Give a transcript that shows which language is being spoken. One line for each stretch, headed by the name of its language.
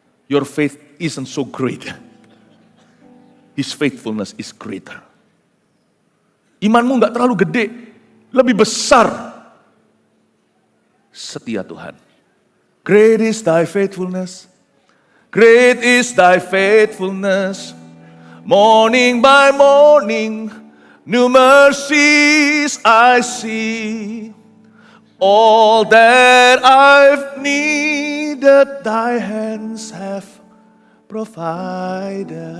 English: Your faith isn't so great. His faithfulness is greater.
Indonesian: Imanmu gak terlalu gede, lebih besar. Setia Tuhan.
English: Great is thy faithfulness. Great is thy faithfulness. Morning by morning, new mercies I see. All that I've needed, thy hands have provided.